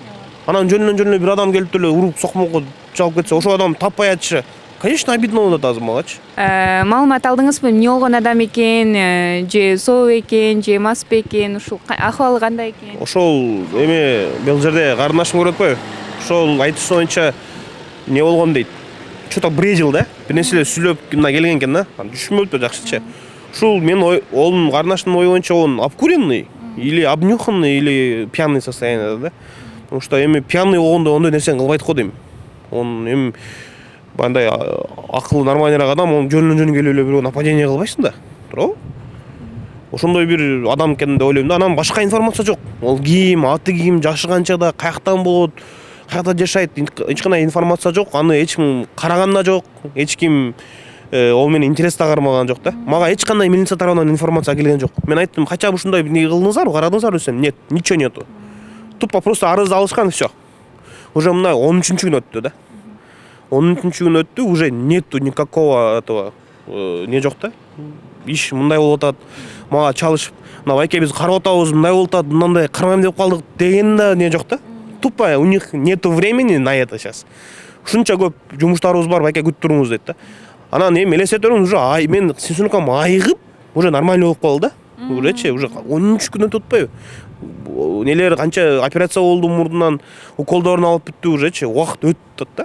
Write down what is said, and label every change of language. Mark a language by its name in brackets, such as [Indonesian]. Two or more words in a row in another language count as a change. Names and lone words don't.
[Kyrgyz] Анан жөнүнөн бир адам келип эле уруп сокмокко чалып кетсе, ошол адам таппай атышы, [Russian] конечно, обидно [Kyrgyz] болот азыр магачы. Маалымат алдыңызбы, эмне болгон адам экен, же соо экен, же мас экен, ушул акыбалы кандай экен? Ошол эми бул жерде карындашым көрөт атпайбы? Ошол айтышы боюнча не болгон дейт. [Russian] Что-то бредил да? [Kyrgyz] Бир нерселер сүйлөп мына келген экен да. Түшүнбөптүр жакшыча. Ушул мен онун карындашымдын ою боюнча он [Russian] обкуренный или обнюханный или пьяный [Kyrgyz] состоянияда да. [Russian] Потому что [Kyrgyz] эми пьяный болгондо ондой нерсени кылбайт го дейм. Он эми бандай акылы нормальныйраак адам, он жөнүнөн келип эле бирөө нападение кылбайсың да. Туурабы? Ошондой бир адам экен деп ойлойм да. Анан башка информация жок. Ол ким, аты ким, жашы канчада, каяктан болот, каякта жашайт, эч кандай информация жок. Аны эч ким караган да жок, эч ким ол менен интерес да кармаган жок да. Мага эч кандай милиция тарабынан информация келген жок. Мен айттым, кача ушундай эмне кылдыңыздар, карадыңыздар десем, [Russian] нет, ничего нету. Тупо просто [Kyrgyz] арызды алышкан, [Russian] всё. Уже [Kyrgyz] мына 13-күн өттү да. 13-күн өттү, [Russian] уже нету никакого этого не [Kyrgyz] жок да. Иш мындай болуп атат. Мага чалышып, мына байке биз карап атабыз, мындай болуп атат, мындай кармайм деп калдык деген да не жок да. [Russian] Тупо у них нету времени на это сейчас. [Kyrgyz] Ушунча көп жумуштарыбыз бар, байке күтүп туруңуз дейт да. Анан эми элестетип уже мен синсункам айыгып, [Russian] уже нормально [Kyrgyz] болуп калды да. Уже 13 күн өтүп атпайбы? Нелер канча операция болду мурдунан, уколдорун алып бүттү ужечи, убакыт өтүп атат да.